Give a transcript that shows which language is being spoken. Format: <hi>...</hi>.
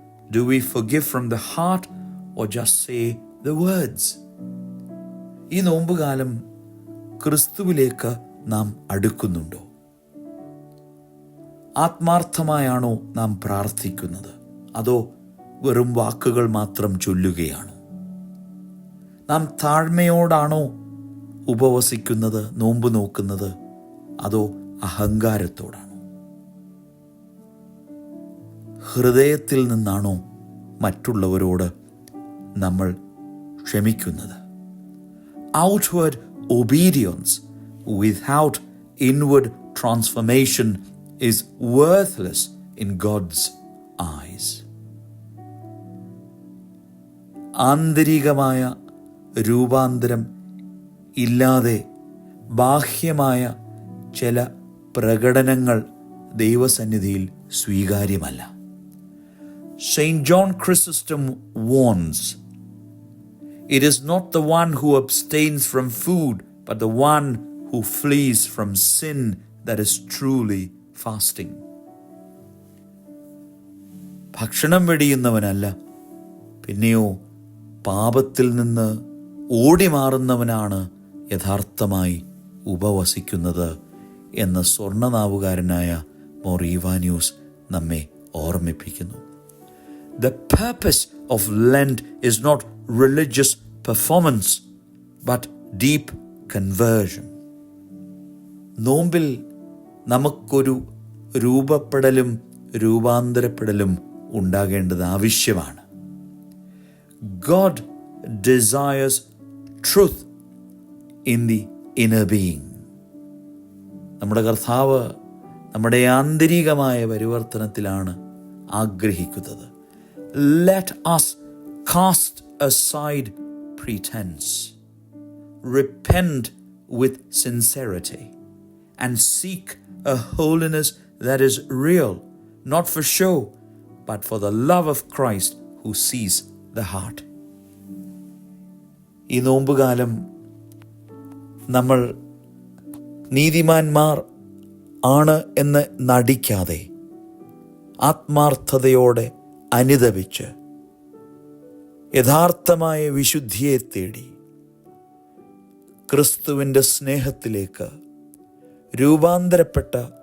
<en>Do we forgive from the heart or just say the words?</en> <ml>ഈ നോമ്പുകാലം ക്രിസ്തുവിലേക്ക് നാം അടുക്കുന്നുണ്ടോ? ആത്മാർത്ഥമായാണോ നാം പ്രാർത്ഥിക്കുന്നത്, അതോ വെറും വാക്കുകൾ മാത്രം ചൊല്ലുകയാണോ? നാം താഴ്മയോടാണോ ഉപവസിക്കുന്നത്, നോമ്പ് നോക്കുന്നത്, അതോ അഹങ്കാരത്തോടാണോ? ഹൃദയത്തിൽ നിന്നാണോ മറ്റുള്ളവരോട് നമ്മൾ ക്ഷമിക്കുന്നത്?</ml> <en>Outward obedience without inward transformation is worthless in God's eyes.</en> <ml>ആന്തരികമായ രൂപാന്തരം ഇല്ലാതെ ബാഹ്യമായ ചില പ്രകടനങ്ങൾ ദൈവസന്നിധിയിൽ സ്വീകാര്യമല്ല.</ml> <en>Saint John Chrysostom warns, "It is not the one who abstains from food, but the one who flees from sin that is truly fasting."</en> <ml>ഭക്ഷണം വെടിയുന്നവനല്ല, പിന്നെയോ പാപത്തിൽ നിന്ന് ഓടി മാറുന്നവനാണ് യഥാർത്ഥമായി ഉപവസിക്കുന്നത് എന്ന് സ്വർണ്ണനാവുകാരനായ മോർ ഈവാനിയൂസ് നമ്മെ ഓർമ്മിപ്പിക്കുന്നു.</ml> <en>The purpose of Lent is not religious performance, but deep conversion.</en> <ml>നോമ്പിൽ നമുക്കൊരു രൂപപ്പെടലും രൂപാന്തരപ്പെടലും ഉണ്ടാകേണ്ടത് ആവശ്യമാണ്.</ml> <en>God desires truth in the inner being.</en> <ml>നമ്മുടെ കർത്താവ് നമ്മുടെ ആന്തരികമായ പരിവർത്തനത്തിലാണ് ആഗ്രഹിക്കുന്നത്.</ml> <en>Let us cast aside pretense, repent with sincerity, and seek a holiness that is real, not for show, but for the love of Christ who sees the heart.</en> <ml>ഈ നോമ്പുകാലം നമ്മൾ നീതിമാന്മാർ ആണ് എന്ന് നടിക്കാതെ ആത്മാർത്ഥതയോടെ അനുതപിച്ച് യഥാർത്ഥമായ വിശുദ്ധിയെ തേടി ക്രിസ്തുവിൻ്റെ സ്നേഹത്തിലേക്ക് രൂപാന്തരപ്പെട്ട</ml>